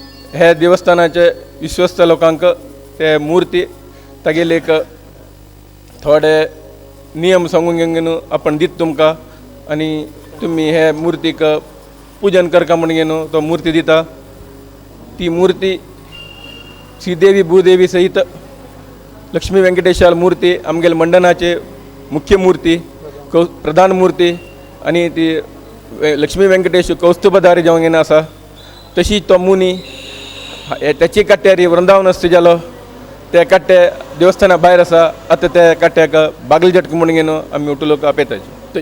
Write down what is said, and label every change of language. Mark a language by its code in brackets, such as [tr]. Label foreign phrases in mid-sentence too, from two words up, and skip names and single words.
[kok] हे देवस्थानाचे विश्वस्त लोकांक ते मूर्ती तागेले एक थोडे नियम सांगून घेवन आपण दित तुमकां आनी तुमी हे मुर्तीक पूजन करता म्हणून घेवन तो मुर्ती दिता. ती मुर्ती श्रीदेवी भूदेवी सहित लक्ष्मी व्यंकटेशाल मूर्ती आमगेल मंडनाचे मुख्य मूर्ती प्रधान मूर्ती आनी ती लक्ष्मी व्यंकटेश कौस्तुभधारी जावंक येना आसा. तशीच तो मुनी त्याची कट्ट्यारी वृंदावन असता जालो ते कट्टे देवस्थाना भायर आसा. आतां त्या कट्ट्याक बागल झटक म्हणून घेवन आमी उठलोक आपयताची.